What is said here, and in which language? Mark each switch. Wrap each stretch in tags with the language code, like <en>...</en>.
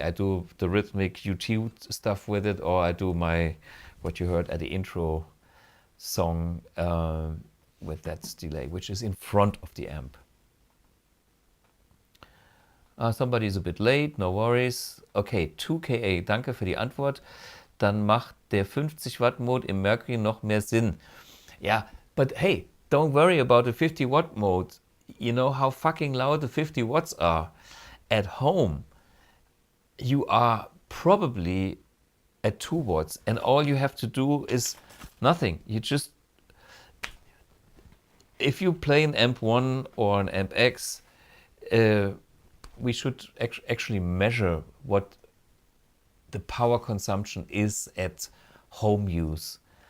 <en>I do the rhythmic YouTube stuff with it, or I do what you heard at the intro song with that delay, which is in front of the amp. Somebody is a bit late, no worries.</en> <de>Okay, 2KA, danke für die Antwort. Dann macht der 50 Watt Mode im Mercury noch mehr Sinn.</de> <en>Yeah, but hey, don't worry about the 50 watt mode. You know how fucking loud the 50 watts are. At home, you are probably at 2 watts, and all you have to do is nothing. You just, if you play an amp 1 or an amp X, we should actually measure what the power consumption is at home use.</en>